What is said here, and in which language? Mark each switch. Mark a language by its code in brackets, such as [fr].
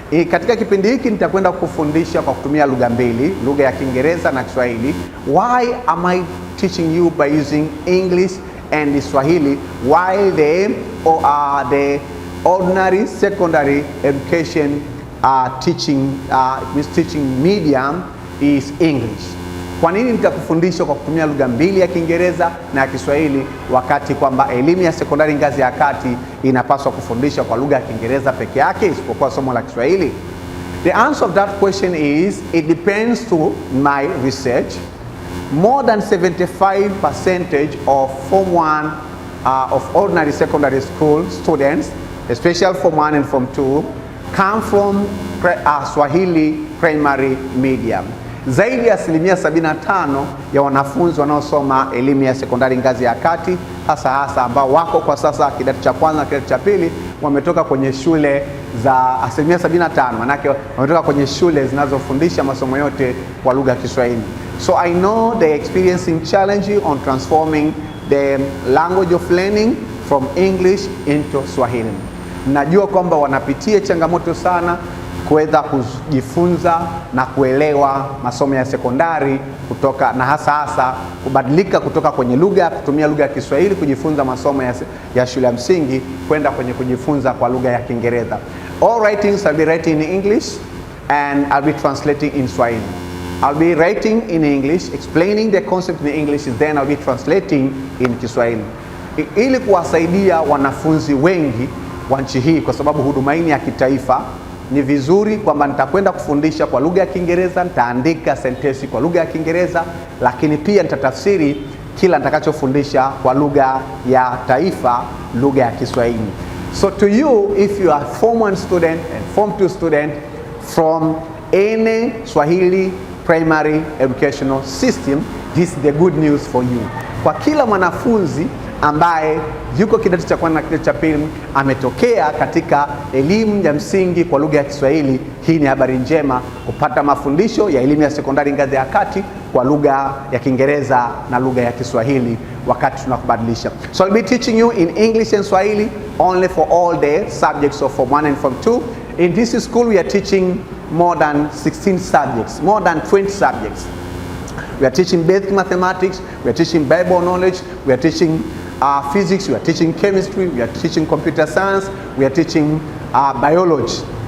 [sw] Katika kipindi hiki nitakwenda kufundisha kwa kutumia lugha mbili, lugha ya Kiingereza na Kiswahili. [en] Why am I teaching you by using English and the Swahili, while the ordinary secondary education teaching medium is English. [sw] Kwa nini nitakufundisha kwa kutumia lugha mbili ya Kiingereza na ya Kiswahili wakati kwamba elimu ya sekondari ngazi ya kati inapaswa kufundisha kwa lugha ya Kiingereza peke yake isipokuwa somo la Kiswahili? [en] The answer of that question is, it depends to my research. More than 75% of Form 1 of ordinary secondary school students, especially Form 1 and Form 2, come from Swahili primary medium. [sw] Zaidi ya 75% ya wanafunzi wanaosoma elimu ya sekondari ngazi ya kati, hasa ambao wako kwa sasa kidato cha kwanza na kidato cha pili, wametoka kwenye shule za 75%, manake wametoka kwenye shule zinazofundisha masomo yote kwa lugha ya Kiswahili. [en] So I know they experiencing challenge on transforming the language of learning from English into Swahili. [sw] Najua kwamba wanapitia changamoto sana kuweza kujifunza na kuelewa masomo ya sekondari kutoka na hasa kubadilika kutoka kwenye kutumia lugha ya Kiswahili kujifunza masomo ya shule ya msingi kwenda kwenye kujifunza kwa lugha ya Kiingereza. [en] All writings I'll be writing in English and I'll be translating in Swahili. I'll be writing in English, explaining the concept in English, then I'll be translating in Kiswahili. [sw] Ili kuwasaidia wanafunzi wengi wa nchi hii, kwa sababu huduma hii ya kitaifa, ni vizuri kwamba nitakwenda kufundisha kwa lugha ya Kiingereza, nitaandika sentensi kwa lugha ya Kiingereza, lakini pia nitatafsiri kila nitakachofundisha kwa lugha ya taifa, lugha ya Kiswahili. [en] So to you, if you are Form 1 student and Form 2 student from any Swahili primary educational system, this is the good news for you. [sw] Kwa kila mwanafunzi ambaye yuko kidato cha kwanza na kidato cha pili ametokea katika elimu ya msingi kwa lugha ya Kiswahili, hii ni habari njema kupata mafundisho ya elimu ya sekondari ngazi ya kati kwa lugha ya Kiingereza na lugha ya Kiswahili wakati tunakubadilisha. [en] So I'll be teaching you in English and Swahili only for all the subjects of Form 1 and Form 2. In this school we are teaching more than 16 subjects, more than 20 subjects. We are teaching basic mathematics, we are teaching Bible knowledge, we are teaching physics, we are teaching chemistry, we are teaching computer science, we are teaching biology.